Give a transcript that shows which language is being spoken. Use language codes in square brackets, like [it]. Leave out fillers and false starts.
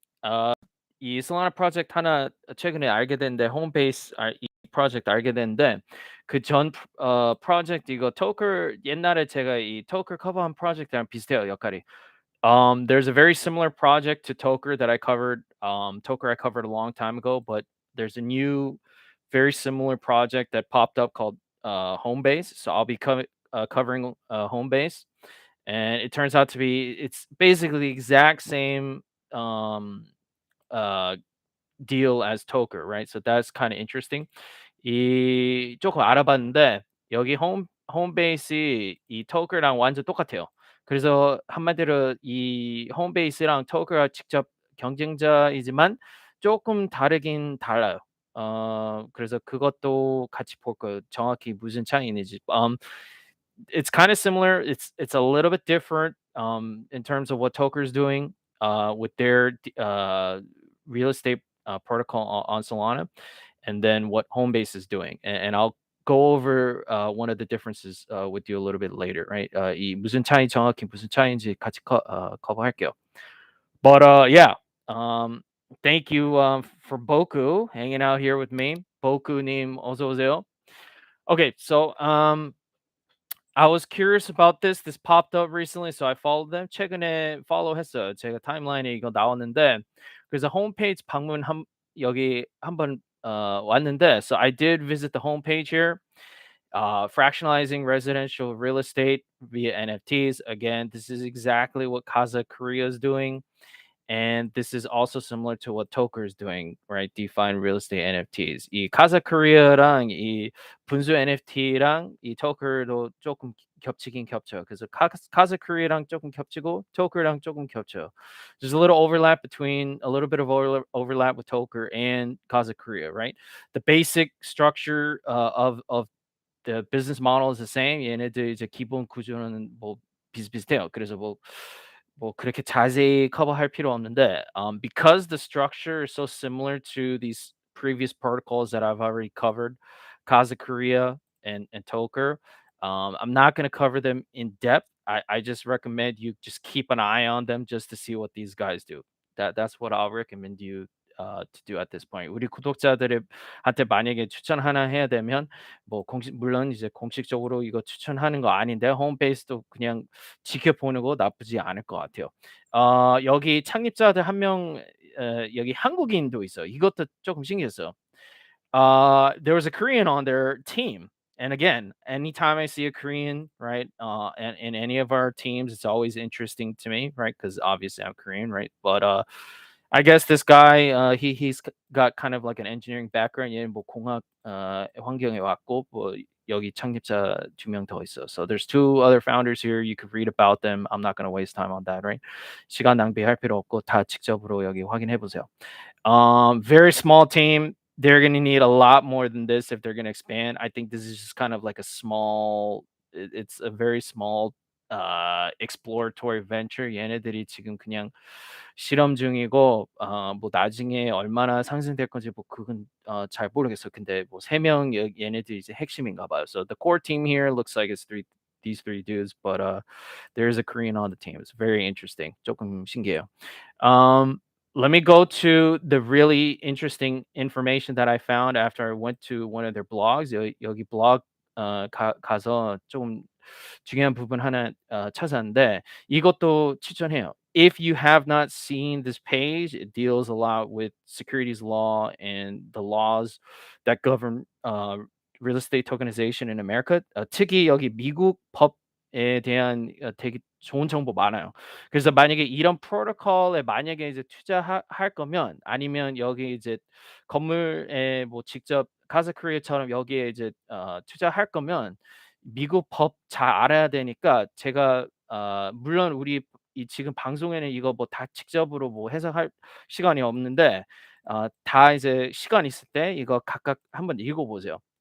[ko] 어, 이 Solana 프로젝트 하나 최근에 알게 됐는데 Homebase 이 프로젝트 알게 됐는데 그전 프로젝트 이거 Tokr 옛날에 제가 이 Tokr 커버한 프로젝트랑 비슷해요 역할이. [en] There's a very similar project to Tokr that I covered. Tokr I covered a long time ago, but there's a new, very similar project that popped up called Homebase. So I'll be covering Homebase, and it turns out to be it's basically the exact same um, uh, deal as Tokr, right? So that's kind of interesting. [ko] 이 조금 알아봤는데 여기 홈베이스 이 토크랑 완전 똑같아요. 그래서 한마디로 이 홈베이스랑 토크가 직접 경쟁자이지만 조금 다르긴 달라요. 그래서 그것도 같이 볼 거예요. 정확히 무슨 차이인지. [en] It's kind of similar. It's a little bit different in terms of what Toker is doing with their real estate protocol on Solana, and then what Homebase is doing. And I'll go over one of the differences with you a little bit later, right? [ko] 이 무슨 차이 정확히 무슨 차이인지 같이 커버할게요. [en] But yeah, thank you for Boku hanging out here with me. [ko] Boku님 어서 오세요. [en] Okay, so I was curious about this. This popped up recently, so I followed them. [ko] 최근에 팔로우했어요. 제가 타임라인에 이거 나왔는데 그래서 홈페이지 방문 여기 한번 왔는데 [en] so I did visit the homepage here. Fractionalizing residential real estate via NFTs. Again, this is exactly what Kasa Korea is doing. And this is also similar to what Tokr is doing, right? DeFi real estate NFTs. [ko] 이 카사 코리아랑 이 분수 NFT랑 이 Tokr도 조금 겹치긴 겹쳐요. 그래서 카사 코리아랑 조금 겹치고 Tokr랑 조금 겹쳐요. [en] There's a little overlap between a little bit of overlap with Tokr and Kasa Korea, right? The basic structure of the business model is the same. [ko] 얘네들 이제 기본 구조는 뭐 비슷비슷해요. 그래서 뭐 그렇게 자세히 커버할 필요 없는데 [en] because the structure is so similar to these previous protocols that I've already covered, Kasa Korea and Tokr, I'm not going to cover them in depth. I just recommend you just keep an eye on them just to see what these guys do. That's what I'll recommend you to do at this point. [ko] 우리 구독자들한테 만약에 추천 하나 해야 되면 뭐 공식 물론 이제 공식적으로 이거 추천하는 거 아닌데 홈페이지도 그냥 지켜보는 거 나쁘지 않을 것 같아요. 여기 창립자들 한 명 여기 한국인도 있어요. 이것도 조금 신기했어요. [en] There was a Korean on their team. And again, anytime I see a Korean, right, and in any of our teams, it's always interesting to me, right? Because obviously I'm Korean, right? But I guess this guy, he's got kind of like an engineering background. [ko] 얘는 뭐 공학 환경에 왔고 뭐 여기 창립자 2명 더 있어. [en] So there's two other founders here. You could read about them. I'm not going to waste time on that, right? [ko] 시간 낭비할 필요 없고 다 직접으로 여기 확인해 보세요. [en] Very small team. They're going to need a lot more than this if they're going to expand. I think this is just kind of like a small. It's a very small exploratory venture. [ko] 얘네들이 지금 그냥 실험 중이고 뭐 나중에 얼마나 상승될 건지 뭐 그건 잘 모르겠어요. 근데 뭐 3명 얘네들이 이제 핵심인가 봐요. [en] So the core team here looks like it's these three dudes, but there's a Korean on the team. It's very interesting. [ko] 조금 신기해요. [en] Let me go to the really interesting information that I found after I went to one of their blogs. [ko] 여기 블ог 가서 좀 중요한 부분 하나 찾았는데 이것도 추천해요. If you have not seen this page, it deals a lot with securities law and the laws that govern real estate tokenization in America. 특히 여기 미국 법에 대한 되게 좋은 정보 많아요. 그래서 만약에 이런 프로토콜에 만약에 이제 투자할 거면 아니면 여기 이제 건물에 뭐 직접 카사크리처럼 여기에 이제 투자할 거면 미국 법 잘 알아야 되니까 제가 물론 우리 이 지금 방송에는 이거 뭐 다 직접으로 뭐 해석할 시간이 없는데 다 이제 시간 있을 때 이거 각각 한번 읽어 보세요.